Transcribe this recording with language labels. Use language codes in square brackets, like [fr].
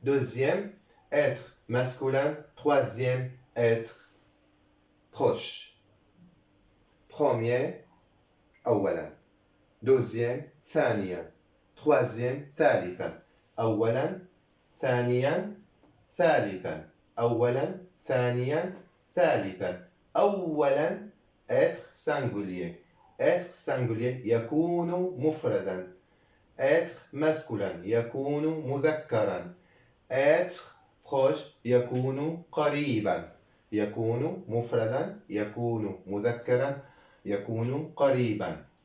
[fr] Deuxième être masculin. Troisième être proche. Premier أولا. deuxième ثانيا. troisième ثالثا. [ar] أولا ثانيا ثالثا. أولا ثانيا ثالثا. [fr] أولا être singulier. être singulier [ar] يكون مفردا. être masculin يكون مذكرا. [fr] être proche [ar] يكون قريبا. يكون مفردا يكون مذكرا يكون قريبا.